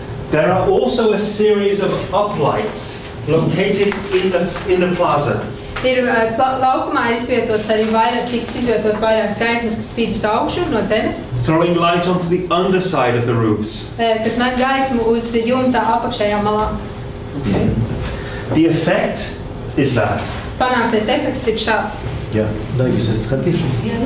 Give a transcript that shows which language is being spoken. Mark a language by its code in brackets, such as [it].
[en] There are also a series of uplights located in the plaza. [lv] Ir laukumā izvietots arī tiks izvietots vairākas gaismas, kas spīd uz augšu no zemes. [en] Throwing light onto the underside of the roofs. [lv] Kas met gaismu uz jumta apakšējām malām. [en] Okay. The effect is that [lv] Panāktais efekts ir šāds. Jā, da jūs esat skatījušies?